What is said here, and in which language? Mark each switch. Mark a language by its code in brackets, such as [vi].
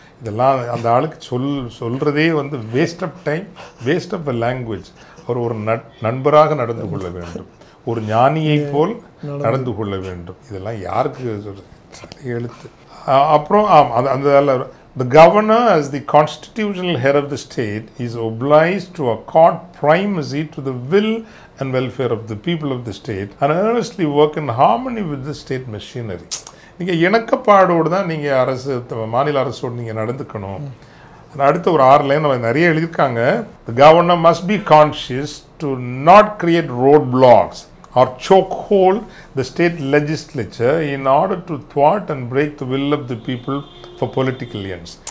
[ta] இதெல்லாம் அந்த ஆளுக்கு சொல்றதே வந்து [en] Waste of time, waste of a language. [ta] ஒரு நண்பராக நடந்து கொள்ள வேண்டும், ஒரு ஞானியை போல் நடந்து கொள்ள வேண்டும். இதெல்லாம் யாருக்கு சொல்றது எழுத்து. அப்புறம் அந்த [en] the governor as the constitutional head of the state is obliged to accord primacy to the will and welfare of the people of the state and earnestly work in harmony with the state machinery. [ta] நீங்கள் இணக்கப்பாடோடு தான் நீங்கள் மாநில அரசோடு நீங்கள் நடந்துக்கணும். அடுத்த ஒரு 6 line நிறைய எழுதியிருக்காங்க. [en] The governor must be conscious to not create roadblocks or chokehold the state legislature in order to thwart and break the will of the people for political ends.